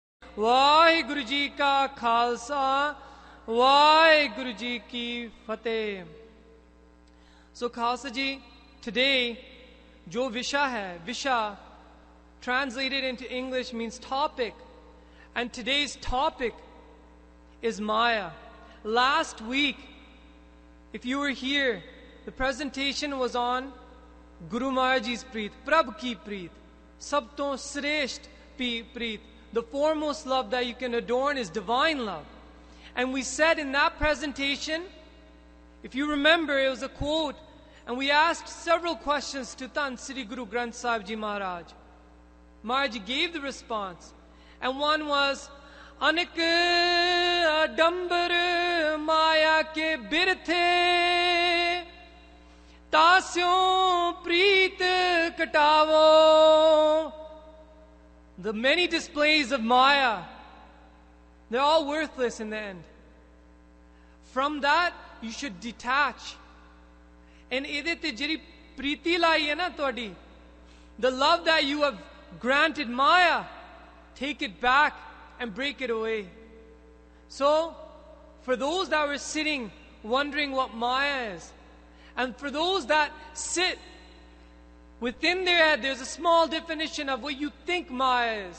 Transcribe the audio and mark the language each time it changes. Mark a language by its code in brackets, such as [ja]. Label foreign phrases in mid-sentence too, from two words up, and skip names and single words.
[pa] ਵਾਹਿਗੁਰੂ ਜੀ ਕਾ ਖ਼ਾਲਸਾ, ਵਾਹਿਗੁਰੂ ਜੀ ਕੀ ਫ਼ਤਿਹ. [en] So Khalsa Ji, today, [pa] ਜੋ ਵਿਸ਼ਾ ਹੈ, [en] Visha, translated into English means topic. And today's topic is Maya. Last week, if you were here, the presentation was on Guru Maharaj Ji's Preet, [pa] ਪ੍ਰਭ ਕੀ ਪ੍ਰੀਤ, ਸਭ ਤੋਂ ਸ੍ਰੇਸ਼ਟ ਪ੍ਰੀਤ. [en] The foremost love that you can adorn is divine love. And we said in that presentation, if you remember, it was a quote, and we asked several questions to Tan Sri Guru Granth Sahib Ji Maharaj. Maharaj Ji gave the response. And one was, [pa] ਅਨਿਕ ਅਡੰਬਰ ਮਾਇਆ ਕੇ ਬਿਰਥੇ, ਤਾ ਸਿਉ ਪ੍ਰੀਤਿ ਘਟਾਵਹੁ. [en] The many displays of Maya, they're all worthless in the end. From that, you should detach. [pa] And ਏਹਦੇ ਤੇ ਜਿਹੜੀ ਪ੍ਰੀਤੀ ਲਾਈ ਹੈ ਨਾ ਤੋੜੀ, [en] the love that you have granted Maya, take it back and break it away. So, for those that were sitting wondering what Maya is, and for those that sit within their head, there's a small definition of what you think Maya is.